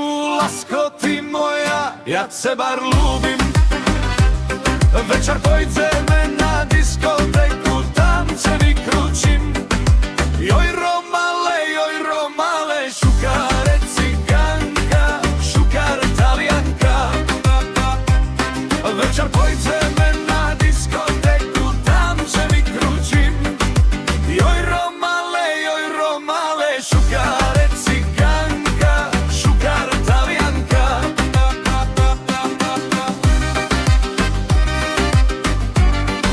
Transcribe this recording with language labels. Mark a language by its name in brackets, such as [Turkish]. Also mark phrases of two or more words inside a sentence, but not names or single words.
[Slovak] Lásko, ty moja, ja teba ľúbim. Večer pôjdeme na diskotéku, tam ťa vykručím. [Romany] Joj romale, šukare cigánka, šukare talianka. [Slovak] Večer pôjdeme na diskotéku, tam ťa vykručím. [Romany] Joj romale, šukare cigánka, šukare talianka.